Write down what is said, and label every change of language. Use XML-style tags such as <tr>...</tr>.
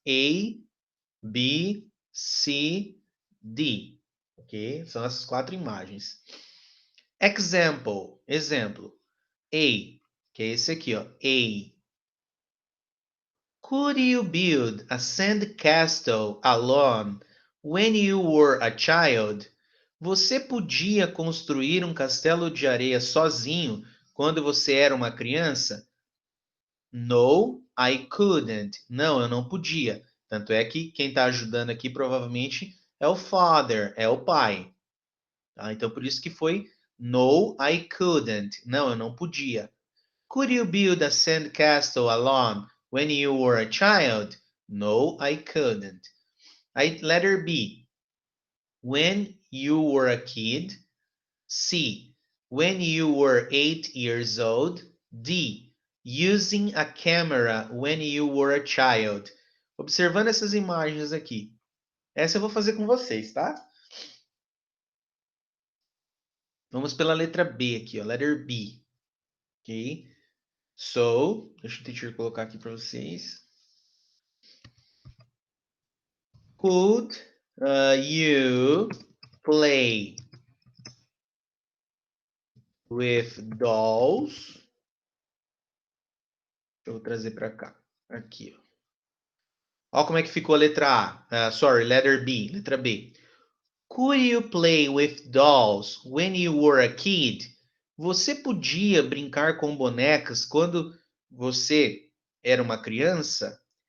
<en>A, B, C, D. Ok?</en> <pt>São essas 4 imagens. Example. Exemplo. A, que é esse aqui, ó. A.</pt> <en>Could you build a sand castle alone when you were a child?</en> <pt>Você podia construir um castelo de areia sozinho quando você era uma criança?</pt> <en>No, I couldn't.</en> <pt>Não, eu não podia. Tanto é que quem está ajudando aqui provavelmente é o father, é o pai. Tá? Então por isso que foi</pt> <en>no, I couldn't.</en> <pt>Não, eu não podia.</pt> <en>Could you build a sand castle alone when you were a child? No, I couldn't. Letter B. When you were a kid. C. When you were 8 years old. D. Using a camera when you were a child.</en> <pt>Observando essas imagens aqui. Essa eu vou fazer com vocês, tá? Vamos pela letra B aqui, ó. Letter B. Ok? So, deixa o teacher colocar aqui para vocês.</pt> <en>Could you play with dolls?</en> <pt>Eu vou trazer para cá. Aqui, ó. Olha como é que ficou a letra A.</pt> <en>Sorry, letter B.</en> <pt>Letra B.</pt> <en>Could you play with dolls when you were a kid?</en> <pt>Você podia brincar com bonecas quando você era uma criança?</pt>